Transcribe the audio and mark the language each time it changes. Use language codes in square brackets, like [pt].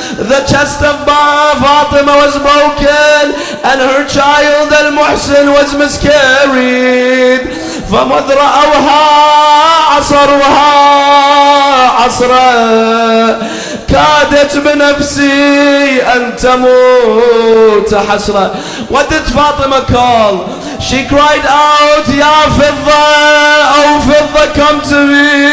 [en] The chest of Fatima was broken and her child Al-Muhsin was miscarried. [ar] فَمُذْ رَأَوْهَا عَصَرُوهَا عَصْرًا كادت بنفسي أن تموت حسرة. [en] What did Fatima call? She cried out, Ya Fidda, oh Fidda, come to me.